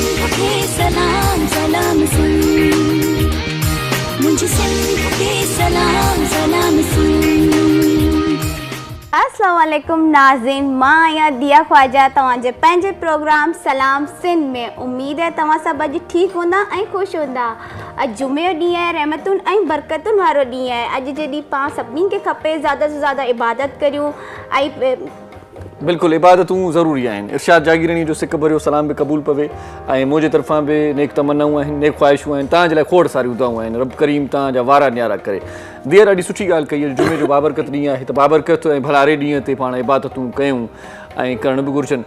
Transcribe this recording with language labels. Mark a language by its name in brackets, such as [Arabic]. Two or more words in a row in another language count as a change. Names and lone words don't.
[Sindhi] खे सलाम सलाम सुन, मुझे सिंध खे सलाम सलाम सुन। अस्सलाम वालेकुम नाज़रीन, मां आहियां दिया ख्वाजा तव्हांजे पंहिंजे प्रोग्राम सलाम सिंध में। [Urdu] امید ہے [Sindhi] तव्हां सभु अॼु ठीकु हूंदा ऐं ख़ुशि हूंदा। अॼु जुमे जो ॾींहुं आहे, रहमतुनि ऐं बरकतुनि वारो ॾींहुं आहे। अॼु जे ॾींहुं पाण सभिनी खे खपे [Urdu] زیادہ سے زیادہ [Sindhi] इबादत करियूं ऐं बिल्कुल इबादतूं ज़रूरी आहिनि। इरशाद जागीरनी जो सिक भरियो सलाम बि क़बूल पवे ऐं मुंहिंजे तरफ़ां बि नेक तमन्नाऊं आहिनि, नेक ख़्वाहिशूं आहिनि। तव्हांजे लाइ खोड़ सारियूं दुआऊं आहिनि। रब करीम तव्हांजा वारा न्यारा करे। धीअ ॾाढी सुठी ॻाल्हि कई आहे, जुमे जो बाबरकत ॾींहुं आहे त बाबरकत ऐं भलारे ॾींहं ते पाण इबादतूं कयूं ऐं करण बि घुरिजनि।